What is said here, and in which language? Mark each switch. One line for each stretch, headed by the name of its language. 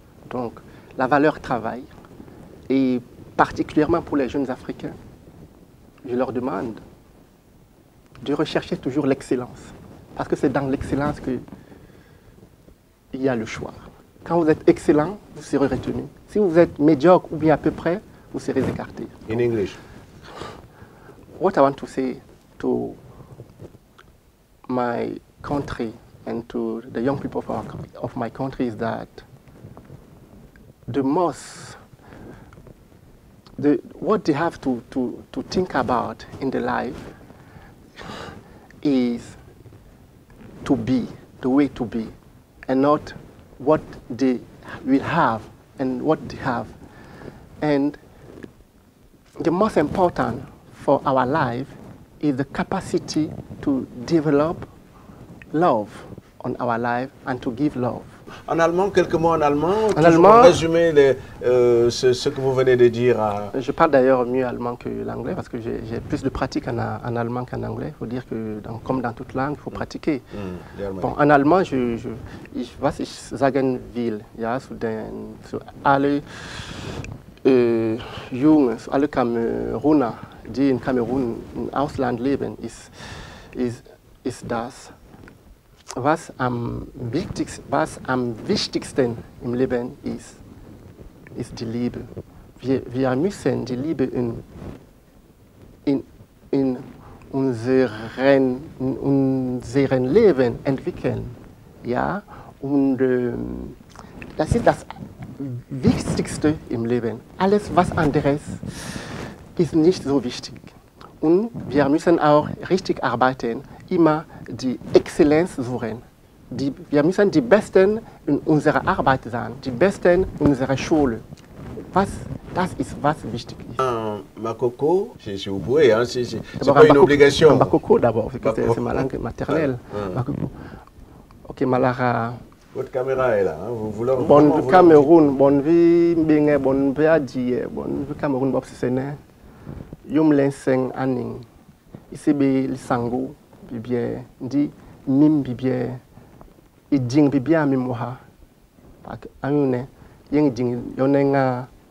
French: Donc, la valeur travail, et particulièrement pour les jeunes Africains, je leur demande de rechercher toujours l'excellence. Parce que c'est dans l'excellence qu'il y a le choix. Quand vous êtes excellent, vous serez retenu. Si vous êtes médiocre ou bien à peu près, vous serez écarté.
English: In English. What I want to say to my country and to the young people of my country is that what they have to think about in their life is to be, the way to be, and not what they will have and what they have. And the most important for our life is the capacity to develop love on our life and to give love.
French: En allemand, quelques mots en allemand. En allemand, résumer ce que vous venez de dire. Je parle d'ailleurs mieux allemand que l'anglais parce que j'ai plus de pratique en allemand qu'en anglais. Il faut dire que comme dans toute langue, il faut pratiquer. Bon, en allemand,
German: was ich sagen will, ja, zu alle Jungen, zu alle Kameruner, die in Kamerun im Ausland leben, ist das, was am wichtigsten im Leben ist die Liebe. Wir müssen die Liebe in unserem Leben entwickeln. Ja? Und das ist das Wichtigste im Leben. Alles, was anderes, ist nicht so wichtig. Und wir müssen auch richtig arbeiten, immer die Exzellenz suchen. Wir müssen die Besten in unserer Arbeit sein, die Besten in unserer Schule. Das ist, was wichtig ist.
French: Makoko, si vous pouvez, hein, c'est pas une obligation. Makoko d'abord, c'est ma langue maternelle. Makoko. Ok, Malara. Votre caméra est là, hein, vous leur Bon Cameroun, bon vie, bien, bon vie adie, bon vie Cameroun, bob c'est yum lenseng aning, ici lisango, bibie, ndi mim bibie, iding bibie amimoha, pak ayune, yeng ding yonenga